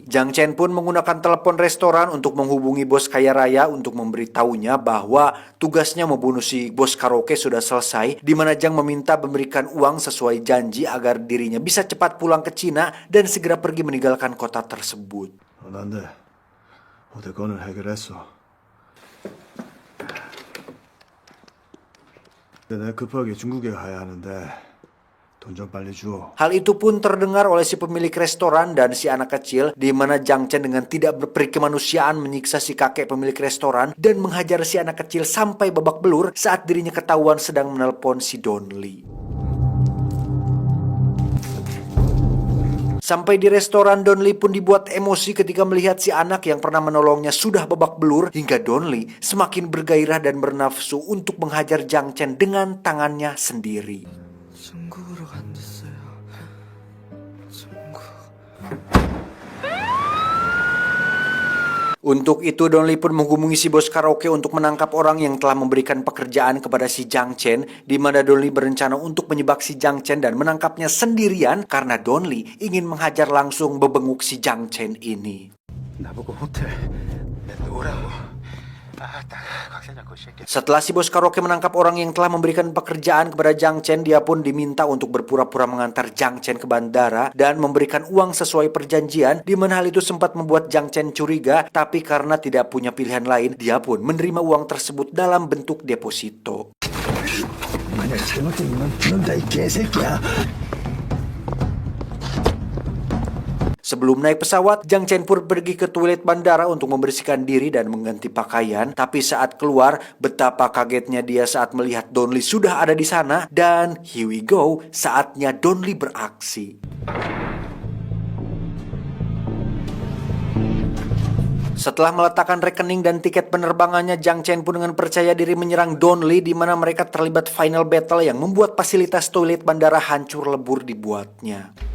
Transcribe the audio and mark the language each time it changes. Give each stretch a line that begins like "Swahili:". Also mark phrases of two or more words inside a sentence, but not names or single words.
Indonesian: Jiang Chen pun menggunakan telepon restoran untuk menghubungi bos kaya raya untuk memberitahunya bahwa tugasnya membunuh si bos karaoke sudah selesai, di mana Jiang meminta memberikan uang sesuai janji agar dirinya bisa cepat pulang ke Cina dan segera pergi meninggalkan kota tersebut.
Korean: 난데 어제 건을 해결했어. 내가 급하게 중국에 가야 하는데 돈 좀 빨리 줘.
Indonesian: Hal itu pun terdengar oleh si pemilik restoran dan si anak kecil, di mana Jiang Chen dengan tidak berperi kemanusiaan menyiksa si kakek pemilik restoran dan menghajar si anak kecil sampai babak belur saat dirinya ketahuan sedang menelpon si Donli. Sampai di restoran, Donli pun dibuat emosi ketika melihat si anak yang pernah menolongnya sudah babak belur, hingga Donli semakin bergairah dan bernafsu untuk menghajar Jiang Chen dengan tangannya sendiri.
Korean: 중국으로 간댔어요. 중국.
Indonesian: Untuk itu Don Lee pun menghubungi si bos karaoke untuk menangkap orang yang telah memberikan pekerjaan kepada si Jang Chen, di mana Don Lee berencana untuk menyebak si Jang Chen dan menangkapnya sendirian karena Don Lee ingin menghajar langsung bebenguk si Jang Chen ini.
Korean: 나보고 호텔 오라고.
Indonesian: Setelah si bos karaoke menangkap orang yang telah memberikan pekerjaan kepada Jang Chen, dia pun diminta untuk berpura-pura mengantar Jang Chen ke bandara dan memberikan uang sesuai perjanjian, di mana hal itu sempat membuat Jang Chen curiga, tapi karena tidak punya pilihan lain, dia pun menerima uang tersebut dalam bentuk deposito.
Korean: 만약 잘못되면 죽는다 이 개새끼야.
Indonesian: Sebelum naik pesawat, Jang Chen pun pergi ke toilet bandara untuk membersihkan diri dan mengganti pakaian. Tapi saat keluar, betapa kagetnya dia saat melihat Don Lee sudah ada di sana.
English: Dan here we go,
Indonesian: saatnya Don Lee beraksi. Setelah meletakkan rekening dan tiket penerbangannya, Jang Chen pun dengan percaya diri menyerang Don Lee, di mana mereka terlibat
English: final battle
Indonesian: yang membuat fasilitas toilet bandara hancur lebur dibuatnya.